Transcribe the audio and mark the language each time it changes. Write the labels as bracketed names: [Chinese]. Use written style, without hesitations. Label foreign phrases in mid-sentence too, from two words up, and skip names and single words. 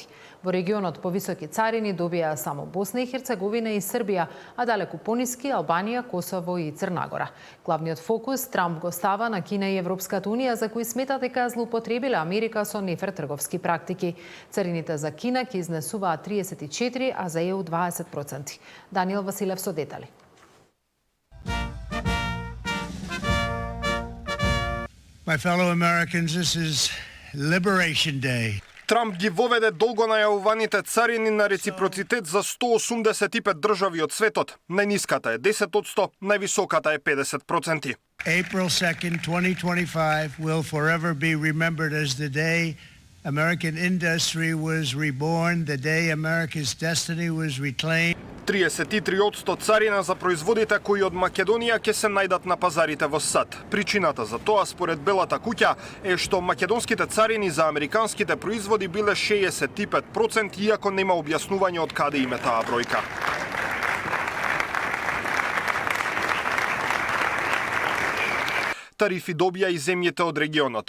[Macedonian] Во регионот повисоки царини добија само Босна и Херцеговина и Србија, а далеку пониски Албанија, Косово и Црнагора. Главниот фокус Трамп го става на Кина и Европската унија, за кои смета дека злоупотребиле Америка со нефер трговски практики. Царините за Кина ќе изнесуваат 34%, а за ЕУ 20%. Даниел Василев со детали. [English] My fellow Americans, this is Liberation Day. [Macedonian] Трамп ги воведе долго најавуваните царини на реципроцитет за 185 држави од светот. Најниската е 10%, највисоката е 50%. [English] April 2nd, 2025 will forever be remembered as the day American industry was reborn, the day America's destiny was reclaimed. [Macedonian] 33% царина за производите кои од Македонија ќе се најдат на пазарите во САД. Причината за тоа, според Белата куќа, е што македонските царини за американските производи биле 65%, иако нема објаснување од каде име таа бројка. Тарифи добија и земјите од регионот.